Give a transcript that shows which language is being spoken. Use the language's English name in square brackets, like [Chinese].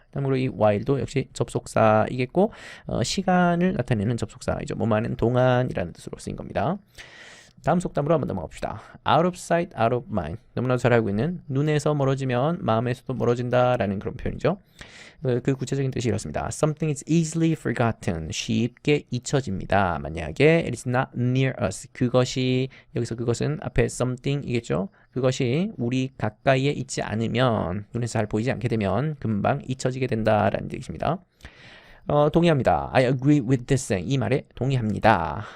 [Korean] 다음으로 이 while도 역시 접속사이겠고 시간을 나타내는 접속사이죠. 뭐하는 동안이라는 뜻으로 쓰인 겁니다. 다음 속담으로 한번 넘어가 봅시다. [English] Out of sight, out of mind. [Korean] 너무나도 잘 알고 있는 눈에서 멀어지면 마음에서도 멀어진다라는 그런 표현이죠. 그 구체적인 뜻이 이렇습니다. [English] Something is easily forgotten. [Korean] 쉽게 잊혀집니다. 만약에 [English] it is not near us. [Korean] 그것이 여기서 그것은 앞에 something이겠죠. 그것이 우리 가까이에 있지 않으면 눈에서 잘 보이지 않게 되면 금방 잊혀지게 된다라는 뜻입니다. 동의합니다. [English] I agree with this thing. [Korean] 이 말에 동의합니다.